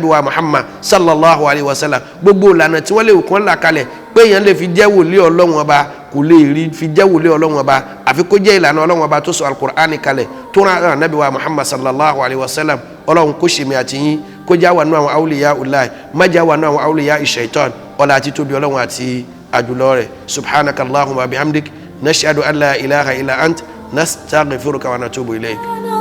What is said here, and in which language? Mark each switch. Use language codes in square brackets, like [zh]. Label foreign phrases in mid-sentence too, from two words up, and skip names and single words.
[yo] wa Muhammad [ar] صلى الله عليه وسلم [yo] gbogbo ìlànà tí wọ́n lè kàn là kalẹ̀ pé èèyàn lè fi jẹ́ wòlíì ọlọ́run ọba kò lè rí fi jẹ́ wòlíì ọlọ́run ọba àfi kó jẹ́ ìlànà ọlọ́run ọba tó sọ alukur'ani kalẹ̀ tó rán ànábì wa Muhammad [ar] صلى الله عليه وسلم [yo] ọlọ́run kó ṣèmi àti yín kó já wà nú àwọn [ar] أولياء الله [yo] má já wà nú àwọn [ar] أولياء الشيطان [yo] ọlá àti tóbi ọlọ́run àti àjùlọ rẹ̀ [ar] سبحانك اللهم بحمدك نشهد أن لا إله إلا أنت نستغفرك ونتوب إليك.